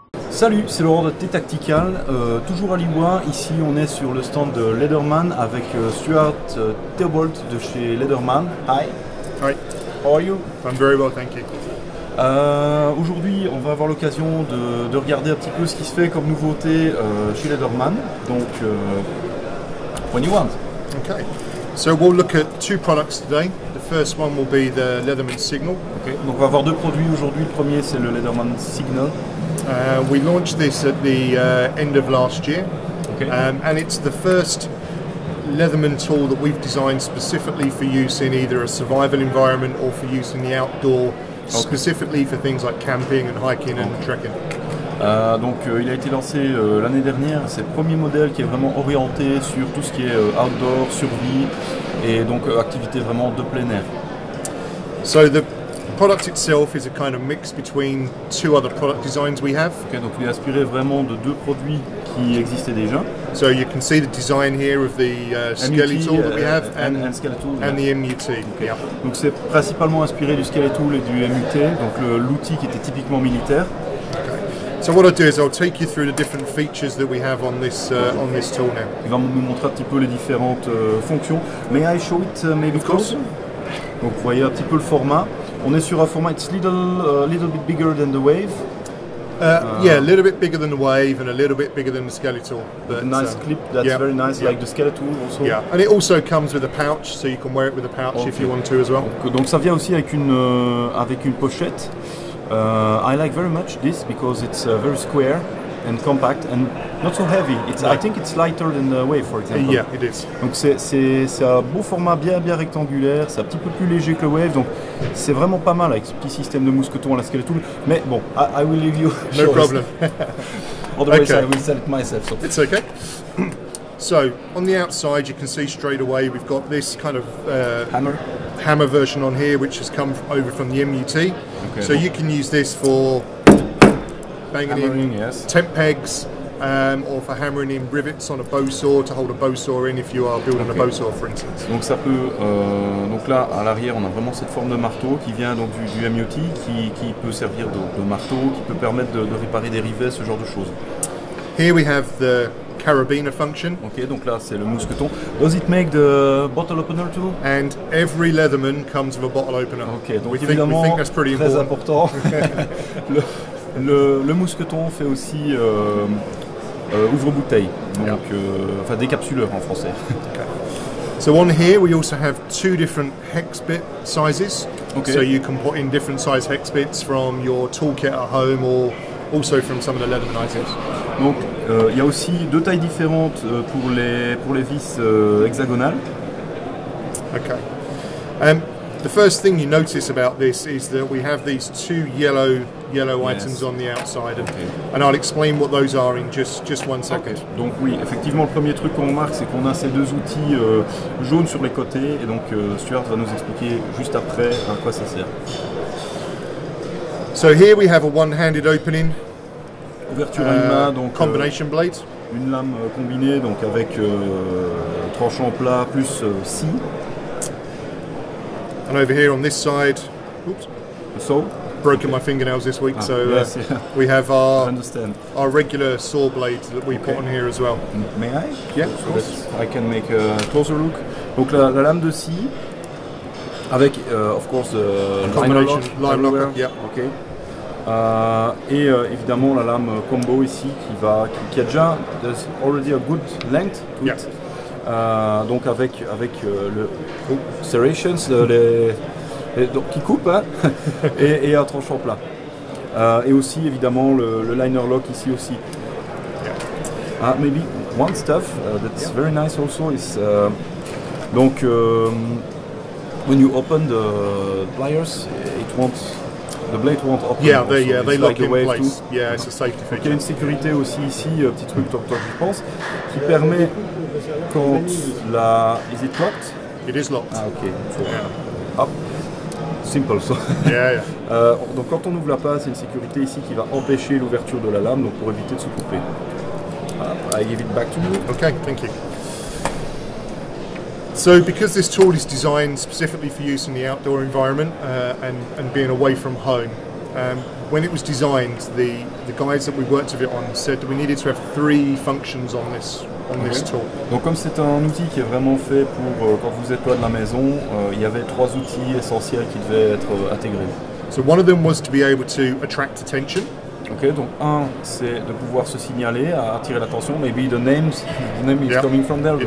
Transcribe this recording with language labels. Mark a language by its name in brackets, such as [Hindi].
[French] Salut, c'est Laurent de t-tactical, toujours à l'IWA. Ici on est sur le stand de Leatherman avec Stuart Theobald de chez Leatherman. [English] Hi. Hi. How are you? I'm very well, thank you. [French] Aujourd'hui on va avoir l'occasion de regarder un petit peu ce qui se fait comme nouveauté chez Leatherman. [English] Donc, when you want. Okay. So we'll look at two products today. The first one will be the Leatherman Signal. Okay. [French] Donc on va avoir deux produits aujourd'hui. Le premier c'est le Leatherman Signal. [English] We launched this at the end of last year, okay. And it's the first Leatherman tool that we've designed specifically for use in either a survival environment or for use in the outdoor, specifically for things like camping and hiking and trekking. [French] Donc il a été lancé l'année dernière, c'est le premier modèle qui est vraiment orienté sur tout ce qui est outdoor, survie et donc activité vraiment de plein air. [English] So the product itself is a kind of mix between two other product designs we have. [French] Okay, donc il est inspiré vraiment de deux produits qui existaient déjà. [English] So you can see the design here of the skeletal that we have and the MUT. Okay. Yeah. [French] Donc c'est principalement inspiré du skeletal et du MUT, donc l'outil qui était typiquement militaire. [English] Okay. So what I'll do is I'll take you through the different features that we have on this tool now. [French] Il va nous montrer un petit peu les différentes fonctions. [English] May I show it maybe closer? [French] Donc vous voyez un petit peu le format. On est sur un format, [English] it's little bit bigger than the Wave. Yeah, a little bit bigger than the Wave and a little bit bigger than the skeletal. But nice clip, that's very nice, like the skeletal also. Yeah, and it also comes with a pouch, so you can wear it with a pouch if you want to as well. [French] Donc ça vient aussi avec une pochette. [English] I like very much this because it's very square and compact and not so heavy. I think it's lighter than the Wave, for example. Yeah, it is. [French] Donc c'est un beau format bien rectangulaire, c'est un petit peu plus léger que le Wave, donc c'est vraiment pas mal avec ce petit système de mousqueton à la skeletal. Mais bon, [English] I will leave you. No problem. Otherwise I will sell it myself. So. It's okay. So on the outside you can see straight away we've got this kind of hammer version on here which has come over from the MUT. Okay. So you can use this for banging in tent pegs or for hammering in rivets on a bow saw to hold a bow saw in if you are building a bow saw, for instance. [French] Donc ça peut, donc là à l'arrière on a vraiment cette forme de marteau qui vient donc du MUT qui peut servir de marteau, qui peut permettre de réparer des rivets, ce genre de choses. [English] Here we have the carabiner function. [French] Ok, donc là c'est le mousqueton. [English] Does it make the bottle opener too? And every Leatherman comes with a bottle opener. [French] Ok, donc [English] we [French] évidemment [English] think that's pretty [French] très important. le mousqueton fait aussi ouvre-bouteille, donc enfin décapsuleur en français. [English] Okay. So on here we also have two different hex bit sizes. Okay. So you can put in different size hex bits from your toolkit at home or also from some of the Leatherman items. [French] Donc il y a aussi deux tailles différentes pour les vis hexagonales. [English] Okay. The first thing you notice about this is that we have these two yellow items on the outside, and I'll explain what those are in just 1 second. Okay. [French] Donc oui, effectivement, le premier truc qu'on remarque, c'est qu'on a ces deux outils jaunes sur les côtés, et donc Stuart va nous expliquer juste après à quoi ça sert. [English] So here we have a one-handed opening. [French] Ouverture à une main, donc [English] combination blade. [French] Une lame combinée, donc avec tranchant plat plus scie. [English] And over here on this side, oops, so broken my fingernails this week, so yes, we have our regular saw blades that we put on here as well. May I? Yeah, of course. I can make a closer look. [French] Donc la lame de scie avec, [English] of course, lime locker. Yeah. [French] Okay. Et évidemment la lame combo ici qui a déjà [English] already a good length to it. [French] Donc avec le serrations donc qui coupe hein, et un tranchant plat. Et aussi évidemment le liner lock ici aussi. [English] Maybe one stuff that's very nice also is donc when you open the pliers the blade won't open. Yeah, they lock in place. Too. Yeah, it's a safety feature. [French] Il y a une sécurité aussi ici, petit truc tant que je pense, qui permet quand [English] is it locked? It is locked. Ok. So, hop. Simple so. Yeah. [French] Donc quand on ouvre la passe, il y a une sécurité ici qui va empêcher l'ouverture de la lame, donc pour éviter de se couper. [English] I give it back to you. Okay, thank you. So because this tool is designed specifically for use in the outdoor environment and being away from home, When it was designed, the guys that we worked with it on said that we needed to have 3 functions on this tool. [French] Donc comme c'est un outil qui est vraiment fait pour quand vous êtes loin de la maison, il y avait 3 outils essentiels qui devaient être intégrés. [English] So one of them was to be able to attract attention. [French] Ok, donc un, c'est de pouvoir se signaler, à attirer l'attention. [English] Maybe the name is coming from there.